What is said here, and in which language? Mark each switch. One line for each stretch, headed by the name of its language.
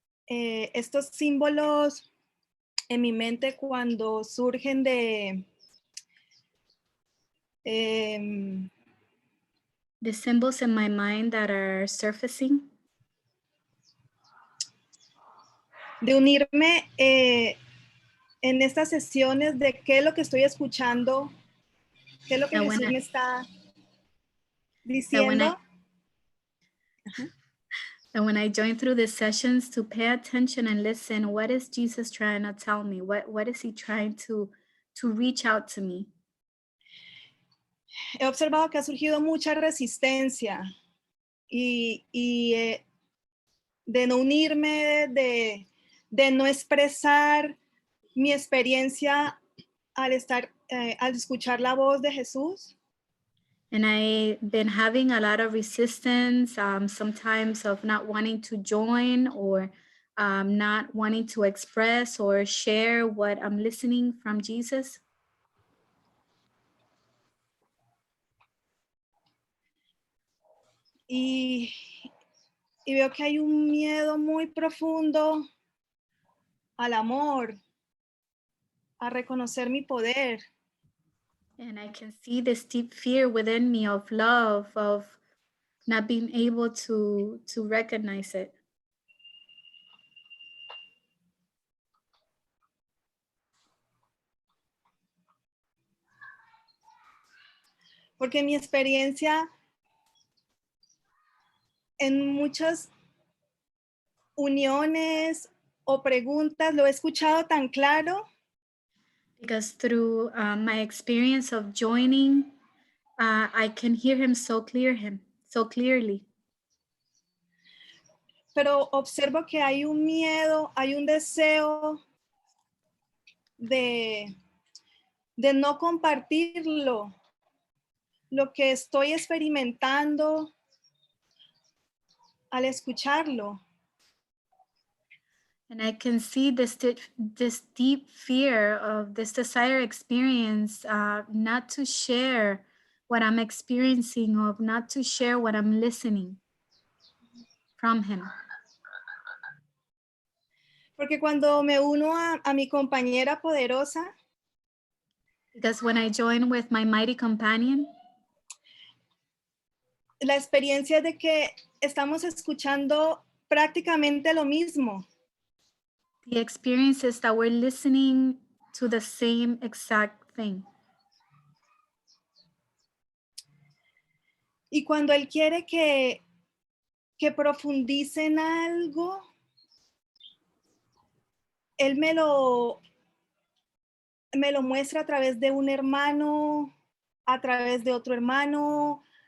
Spanish: estos símbolos en mi mente cuando surgen de
English: the symbols in my mind that are surfacing,
Spanish: de unirme en estas sesiones de qué es lo que estoy escuchando, qué es lo que
English: That when
Spanish: Jesús
English: I-
Spanish: me está
English: that when I
Spanish: diciendo.
English: and when I join through the sessions to pay attention and listen, what is Jesus trying to tell me? What is he trying to reach out to me?
Spanish: He observado que ha surgido mucha resistencia y de no unirme, de no expresar mi experiencia al escuchar la voz de Jesús.
English: And I've been having a lot of resistance, sometimes of not wanting to join or not wanting to express or share what I'm listening from Jesus.
Spanish: Y veo que hay un miedo muy profundo al amor, a reconocer mi poder.
English: And I can see this deep fear within me of love, of not being able to recognize it.
Spanish: Porque mi experiencia en muchas uniones o preguntas lo he escuchado tan claro
English: Because through my experience of joining, I can hear him so clearly.
Spanish: pero observo que hay un miedo, hay un deseo de no compartirlo, lo que estoy experimentando al escucharlo.
English: And I can see this deep fear of this desire experience, not to share what I'm experiencing, of not to share what I'm listening from him.
Spanish: Porque cuando me uno a mi compañera poderosa,
English: Because when I join with my mighty companion,
Spanish: la experiencia es de que estamos escuchando prácticamente lo mismo.
English: the experience is that we're listening to the same exact thing.
Spanish: Y cuando él quiere que profundice en algo, él me lo muestra a través de un hermano, a través de otro hermano.